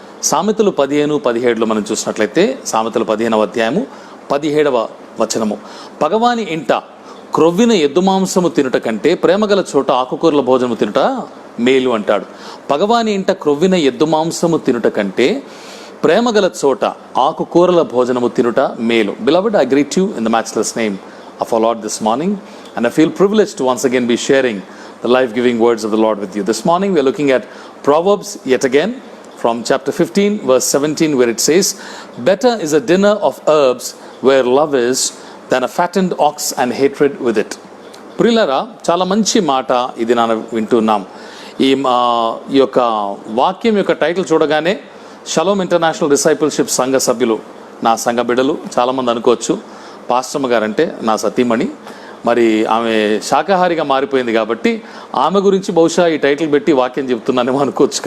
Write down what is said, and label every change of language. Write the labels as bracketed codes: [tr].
[te] సామెతలు 15-17 మనం చూసినట్లయితే సామెతలు 15వ అధ్యాయము 17వ వచనము, పగవాని ఇంట క్రొవ్విన ఎద్దు మాంసము తినుట కంటే ప్రేమగల చోట ఆకుకూరల భోజనము తినుట మేలు అంటాడు. పగవాని ఇంట క్రొవ్విన ఎద్దు మాంసము తినుట కంటే ప్రేమగల చోట ఆకుకూరల భోజనము తినుట మేలు. [en] Beloved, I greet you in the matchless name of our Lord this morning, and I feel privileged to once again be sharing the life-giving words of the Lord with you. This morning we are looking at Proverbs yet again from chapter 15 verse 17, where it says, "Better is a dinner of herbs where love is than a fattened ox and hatred with it." [te] ప్రియులారా, చాలా మంచి మాట ఇది నేను వింటున్నాం. ఈ యొక్క వాక్యం యొక్క టైటిల్ చూడగానే షలోమ్ ఇంటర్నేషనల్ డిసైపుల్షిప్ సంఘ సభ్యులు, నా సంఘ బిడ్డలు చాలామంది అనుకోవచ్చు, పాస్టమ్మ గారంటే నా సతీమణి, మరి ఆమె శాకాహారిగా మారిపోయింది కాబట్టి ఆమె గురించి బహుశా ఈ టైటిల్ పెట్టి వాక్యం చెప్తున్నానేమో అనుకోవచ్చు.